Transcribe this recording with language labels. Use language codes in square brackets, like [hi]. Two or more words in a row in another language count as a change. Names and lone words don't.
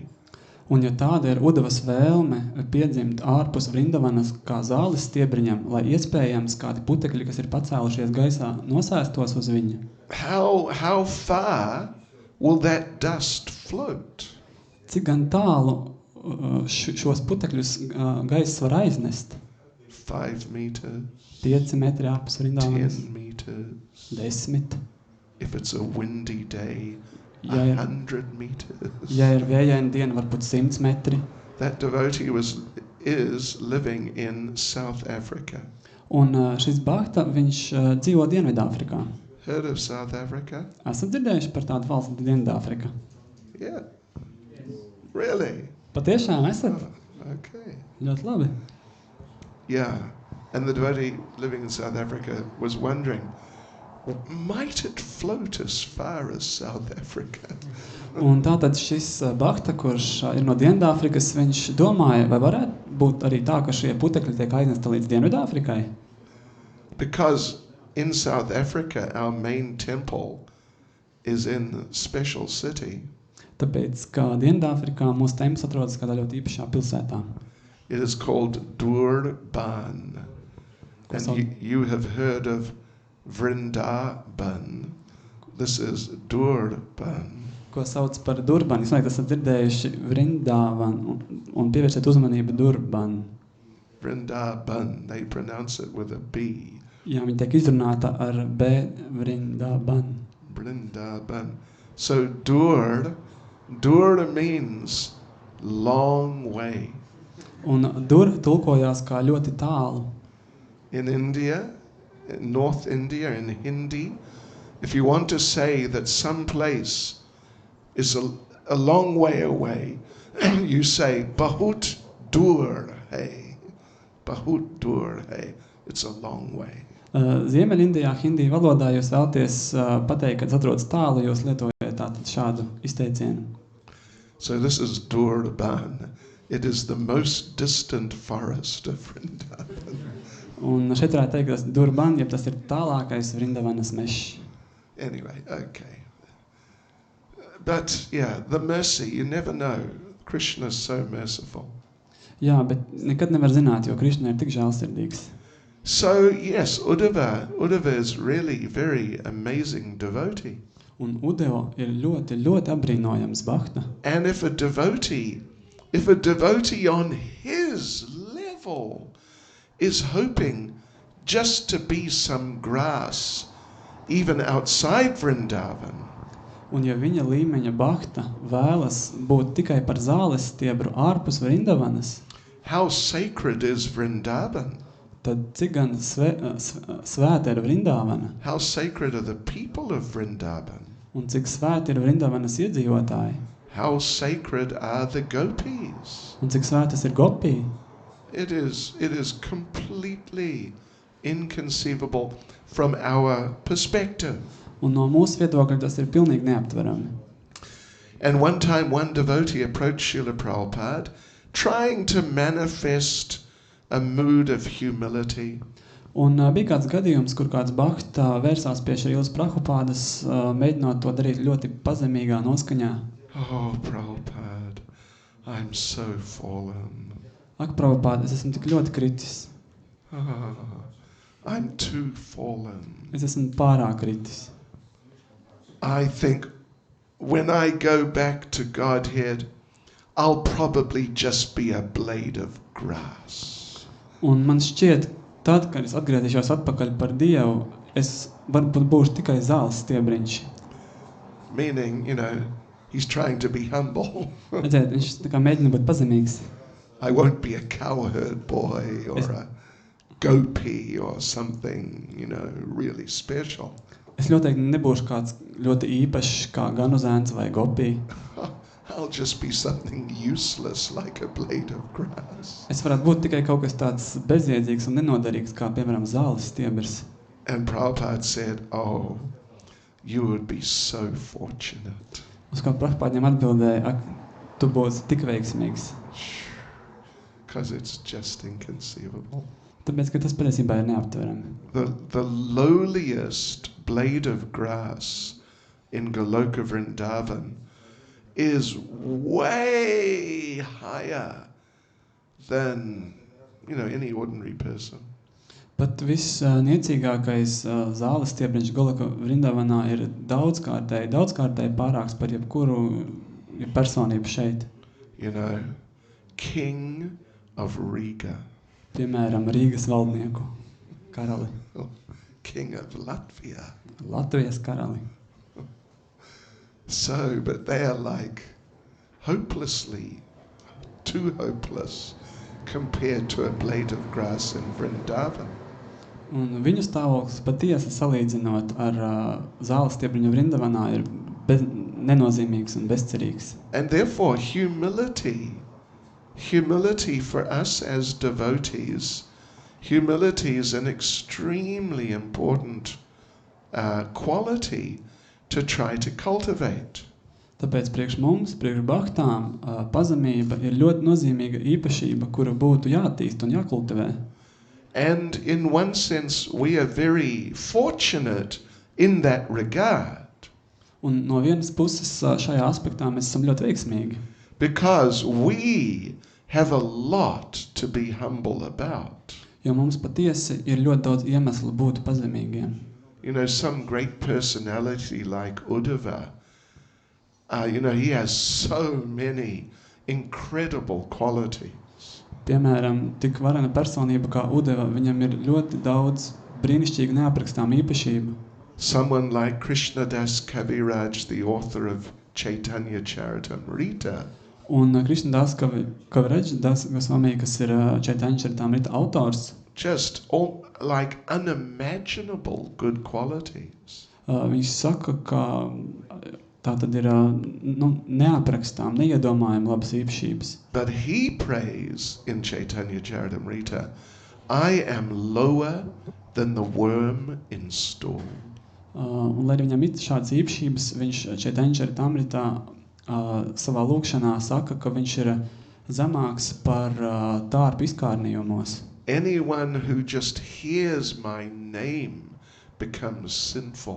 [lv] Un ja tāda ir Uddhavas vēlme piedzimt ārpus Vrindavanas kā zāles stiebriņam, lai iespējams kādi putekļi, kas ir pacēlušies gaisā, nosēstos uz viņa. [en] How far will that dust float? [lv] Cik gan tālu šos putekļus gaiss var aiznest? [en] 5 meters. [lv] 5 metri ārpus Vrindavanas. [en] 10 meters. 10. If it's a windy day, [lv] Ja [en] 100 meters. [lv] Ja ir vējaina diena, varbūt 100 metri. [en] That devotee is living in South Africa. [lv] Un šis bhakta, viņš dzīvo Dienvidāfrikā. [en] Heard of South Africa? [lv] Esat dzirdējuši par tādu valsti Dienvidāfrika? [en] Yeah. Really? [lv] Patiešām esat? [en] Okay. [lv] Ļoti labi. [en] Yeah. And the devotee living in South Africa was wondering, might it float as far as South Africa? [lv] Un tātad šis bhakta, kurš ir no Dienvidāfrikas, viņš domāja, vai varētu būt arī tā, ka šie putekļi tiek aiznesti līdz Dienvidāfrikai? [en] Because in South Africa, our main temple is in a special city. [lv] Tāpēc, ka Dienvidāfrikā mūsu templis atrodas kādā ļoti īpašā pilsētā. [en] It is called Durban. And you have heard of Vrindavan. This is Durban. [lv] Ko sauc par Durban. Es domāju, esat dzirdējuši Vrindavan un pievērsiet uzmanību Durban. [en] Vrindavan, they pronounce it with a B. [lv] Jā, viņa tiek izrunāta ar B, Vrindavan. [en] Vrindavan. So Dur means long way. [lv] Un Dur tulkojās kā ļoti tālu. [en] In India, in North India, in Hindi, if you want to say that some place is a long way away, you say [hi] बहुत दूर है. बहुत दूर है. [en] It's a long way. [lv] Ziemeļindijā, Hindi valodā jūs vēlaties pateikt, kad atrodas tālu, jūs lietojat tātad šādu izteicienu. [en] So this is Durban. It is the most distant forest of Vrindavan. [lv] Un šeit varētu teikt, ka tas Durban, ja tas ir tālākais Vrindavanas mežs. [en] Anyway, okay. But yeah, the mercy, you never know. Krishna is so merciful. [lv] Jā, bet nekad nevar zināt, jo Krišna ir tik žēlsirdīgs. [en] So yes, Uddhava is really very amazing devotee. [lv] Un Uddhava ir ļoti, ļoti apbrīnojams bhakta. [en] And if a devotee on his level is hoping just to be some grass, even outside Vrindavan, [lv] Un ja viņa līmeņa bhakta vēlas būt tikai par zāles stiebru ārpus Vrindavanas, [en] how sacred is Vrindavan? [lv] tad cik gan svēta ir Vrindavana, [en] How sacred are the people of Vrindavan? [lv] un cik svēti ir Vrindavanas iedzīvotāji, [en] How sacred are the gopis? [lv] un cik svētas ir gopī. [en] It is completely inconceivable from our perspective. [lv] Un no mūsu viedokļa tas ir pilnīgi neaptverami. [en] And one time one devotee approached Srila Prabhupada trying to manifest a mood of humility. [lv] Un bija kāds gadījums, kur kāds bhakta vērsās pie Šrīlas Prabhupādas, mēģinot to darīt ļoti pazemīgā noskaņā. [en] Oh, Prabhupada, I'm so fallen. [lv] Ak, Prabhupāda, es esmu tik ļoti kritis. [en] Ah, I'm too fallen. [lv] Es esmu pārāk kritis. [en] I think when I go back to Godhead, I'll probably just be a blade of grass. [lv] Un man šķiet, tad, kad es atgriezīšos atpakaļ par Dievu, es varbūt būšu tikai zāles stiebriņš. [en] Meaning, he's trying to be humble. [lv] Redziet, viņš tā kā mēģina būt pazemīgs. [en] I won't be a cowherd boy or a gopi or something, really special. [lv] Es ļoti nebūšu kāds ļoti īpašs, kā ganuzēns vai gopī. [en] I'll just be something useless like a blade of grass. [lv] Es varētu būt tikai kaut kas tāds bezjēdzīgs un nenoderīgs, kā piemēram zāles stiebrs. [en] And Prabhupada said, oh, you would be so fortunate. [lv] Uz ko Prabhupādiem atbildēja, ak, tu būsi tik veiksmīgs. [en] Because it's just inconceivable. [lv] Tāpēc, ka tas patiesībā ir neaptverami. [en] The lowliest blade of grass in Goloka Vrindavan is way higher than, any ordinary person. [lv] Pat viss niecīgākais zāles stiebriņš Goloka Vrindavanā ir daudzkārtēji pārāks par jebkuru personību šeit. [en] King of Riga. [lv] Piemēram, Rīgas valdnieku karali. [en] King of Latvia. [lv] Latvijas karali. [en] So, but they are like hopelessly, too hopeless compared to a blade of grass in Vrindavan. [lv] Un viņu stāvoklis patiesi salīdzinot ar zāles stiebriņu Vrindavanā ir nenozīmīgs un bezcerīgs. [en] And therefore humility for us as devotees, humility is an extremely important quality to try to cultivate. [lv] Tāpēc priekš mums, priekš bhaktām, pazemība ir ļoti nozīmīga īpašība, kuru būtu jātīst un jākultivē. [en] And in one sense, we are very fortunate in that regard. [lv] Un no vienas puses šajā aspektā mēs esam ļoti veiksmīgi. [en] Because we have a lot to be humble about. [lv] Jo mums patiesi ir ļoti daudz iemeslu būt pazemīgiem. [en] Some great personality like Uddhava, he has so many incredible qualities. [lv] Piemēram, tik varena personība kā Uddhava, viņam ir ļoti daudz brīnišķīgu neaprakstām īpašību. [en] Someone like Krishnadas Kaviraj, the author of Caitanya Charitamrita. [lv] Un Krishnadas Kaviraj, Swami, kas ir Caitanya Charitamrita autors. [en] Just all like unimaginable good qualities. [lv] Viņš saka, ka tā tad ir neaprakstām, neiedomājami labas īpašības. [en] But he prays in Caitanya Charitamrita, I am lower than the worm in stool. [lv] Un, lai viņam ir šādas īpašības, viņš Caitanya Charitamritā savā lūkšanā saka, ka viņš ir zemāks par tārpu izkārnījumos. [en] Anyone who just hears my name becomes sinful.